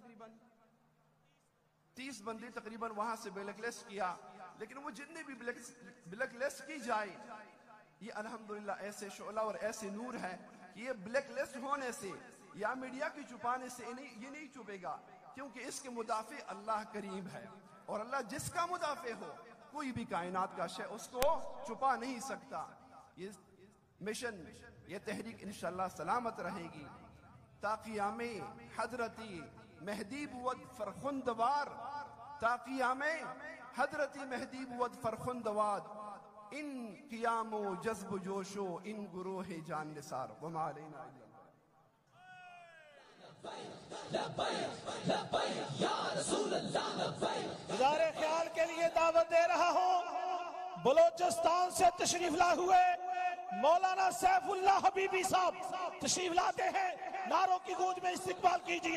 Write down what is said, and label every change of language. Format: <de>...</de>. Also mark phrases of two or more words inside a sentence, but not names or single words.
<ur>تقریباً 30 بندے تقریباً وہاں سے</ur> <en>black list</en> <ur>کیا، لیکن وہ جتنے بھی</ur> <en>black list</en> <ur>کی جائے، یہ الحمدللہ ایسے شعلہ اور ایسے نور ہے کہ یہ</ur> <en>black list</en> <ur>ہونے سے یا میڈیا کی چھپانے سے یہ نہیں چھپے گا، کیونکہ اس کے مدافع اللہ کریم ہے، اور اللہ جس کا مدافع ہو کوئی بھی کائنات کا شے اس کو چھپا نہیں سکتا۔ یہ مشن، یہ تحریک انشاءاللہ سلامت رہے گی</ur> <fa>تا قیام حضرتی مہدی بود فرخندوار، تا قیام حضرتی مہدی بود فرخندوار، ان قیام و جذب و جوش و ان گروہ جان نثار،</fa> <ar>وما علینا الا اللہ۔</ar> <ur>گزار خیال کے لیے دعوت دے رہا ہوں، بلوچستان سے تشریف لائے ہوئے مولانا سیف اللہ حبیبی صاحب تشریف لاتے ہیں، نعروں کی گونج میں استقبال کیجئے۔</ur>